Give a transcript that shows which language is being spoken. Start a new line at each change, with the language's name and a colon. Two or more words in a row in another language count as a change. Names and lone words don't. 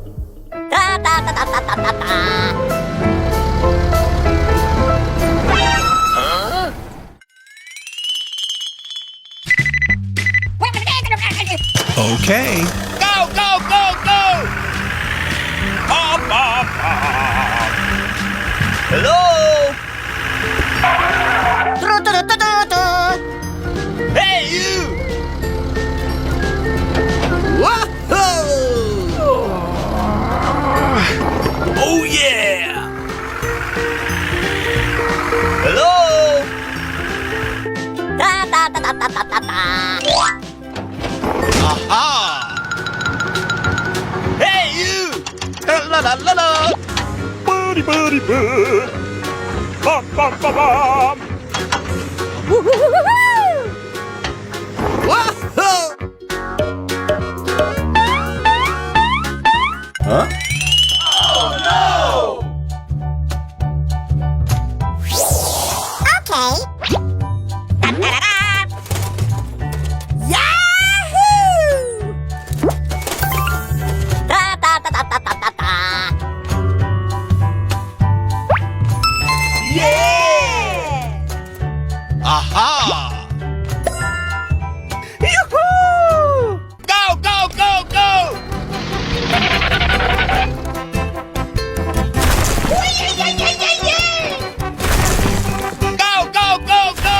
English: Da da da da da da da da. Okay. Go, go, go, go! Bum, bum, bum. Hello? Hey, you! Whoa! Oh, yeah! Hello? Da da da da da da da da. Aha! Hey, you! La la la la! Buddy boo. Bum bum bum bum. Whoa! Huh? Oh no! Okay. Da-da-da-da. Yahoo! Da da da da da da da da. Yeah! Aha! Yoo-hoo! Go, go, go, go! Go, go, go, go!